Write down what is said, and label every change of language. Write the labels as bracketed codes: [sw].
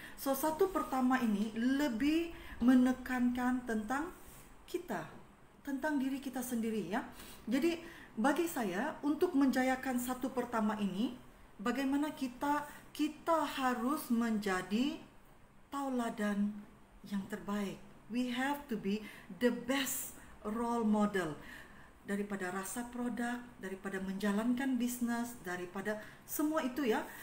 [ms] So, satu pertama ini lebih menekankan tentang kita, tentang diri kita sendiri ya. Jadi, bagi saya untuk menjayakan satu pertama ini, bagaimana kita harus menjadi tauladan yang terbaik. [en] We have to be the best role model. [ms] Daripada rasa produk, daripada menjalankan bisnes, daripada semua itu ya.